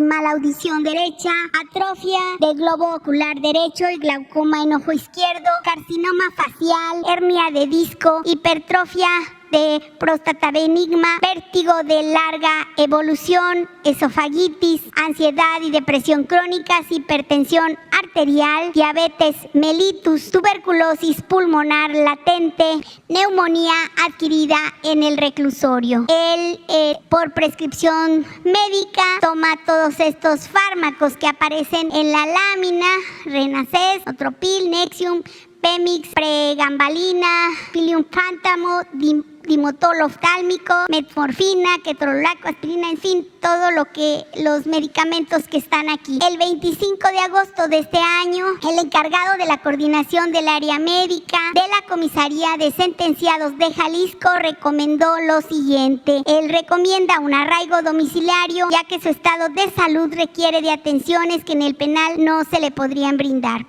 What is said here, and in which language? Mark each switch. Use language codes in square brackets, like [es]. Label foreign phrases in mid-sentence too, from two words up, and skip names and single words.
[es] mala audición derecha, atrofia del globo ocular derecho y glaucoma en ojo izquierdo, carcinoma facial, hernia de disco, hipertrofia de próstata benigna, vértigo de larga evolución, esofagitis, ansiedad y depresión crónicas, hipertensión arterial, diabetes mellitus, tuberculosis pulmonar latente, neumonía adquirida en el reclusorio. Él, por prescripción médica, toma todos estos fármacos que aparecen en la lámina: Renacés, Otropil, Nexium, Pemix, pregambalina, Pilium Fantamo, dimotol oftálmico, metformina, ketorolaco, aspirina, en fin, todo lo que los medicamentos que están aquí. El 25 de agosto de este año, el encargado de la coordinación del área médica de la Comisaría de Sentenciados de Jalisco recomendó lo siguiente. Él recomienda un arraigo domiciliario, ya que su estado de salud requiere de atenciones que en el penal no se le podrían brindar.